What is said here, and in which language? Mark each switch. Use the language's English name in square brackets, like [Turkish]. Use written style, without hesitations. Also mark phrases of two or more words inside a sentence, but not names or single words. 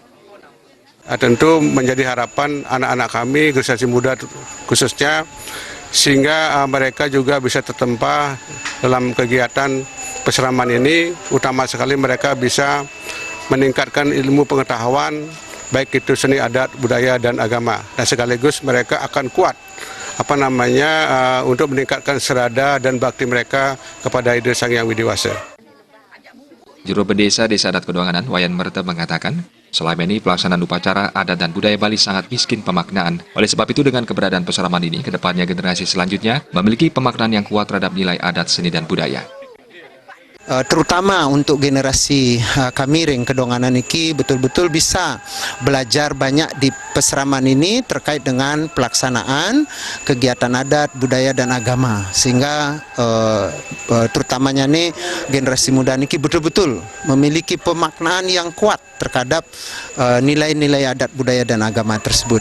[Indonesian] Tentu menjadi harapan anak-anak kami, generasi muda khususnya, sehingga mereka juga bisa tertempa dalam kegiatan peseraman ini, utama sekali mereka bisa meningkatkan ilmu pengetahuan, baik itu seni adat, budaya, dan agama. Dan sekaligus mereka akan kuat untuk meningkatkan serada dan bakti mereka kepada Ide Sang Hyang Widiwasa. Juru Desa Adat Kedonganan, Wayan Merta mengatakan, selama ini pelaksanaan upacara adat dan budaya Bali sangat miskin pemaknaan. Oleh sebab itu dengan keberadaan peseraman ini, kedepannya generasi selanjutnya memiliki pemaknaan yang kuat terhadap nilai adat, seni, dan budaya. Terutama untuk generasi Kamiring Kedonganan ini betul-betul bisa belajar banyak di peseraman ini terkait dengan pelaksanaan kegiatan adat, budaya, dan agama, sehingga terutamanya nih generasi muda ini betul-betul memiliki pemaknaan yang kuat terhadap nilai-nilai adat, budaya, dan agama tersebut.